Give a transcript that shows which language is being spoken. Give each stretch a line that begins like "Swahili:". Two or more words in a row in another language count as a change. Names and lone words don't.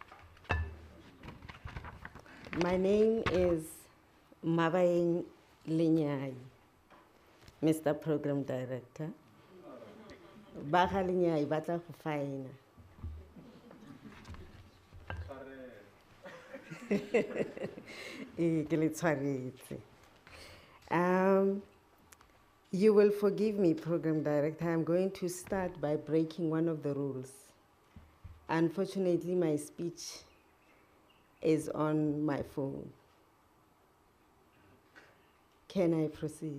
English: My name is Mabayeng Linyai, Mr. Program Director. Baga Linyai,
Tswana: batla go faina. Ke le tshwaretse.
English: You will forgive me, Program Director. I'm going to start by breaking one of the rules. Unfortunately, my speech is on my phone. Can I proceed?